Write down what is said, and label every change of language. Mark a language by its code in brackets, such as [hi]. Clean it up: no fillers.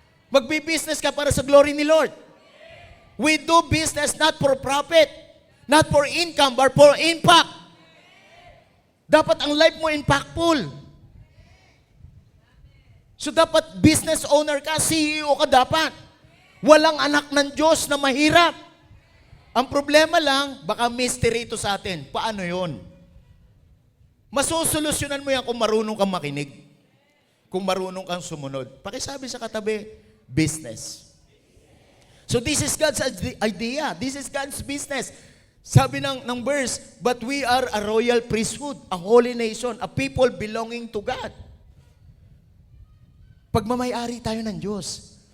[tl] Magbi-business ka para sa glory ni Lord. [en] We do business not for profit, not for income, but for impact. [tl] Dapat ang life mo impactful. So dapat business owner ka, CEO ka dapat. Walang anak ng Diyos na mahirap. Ang problema lang, baka mystery ito sa atin. Paano yon? Masusolusyonan mo yan kung marunong kang makinig. Kung marunong kang sumunod. Pakisabi sa katabi, business. [en] So this is God's idea. This is God's business. [tl] Sabi ng verse, [en] but we are a royal priesthood, a holy nation, a people belonging to God. [tl] Pagmamayari tayo ng Diyos.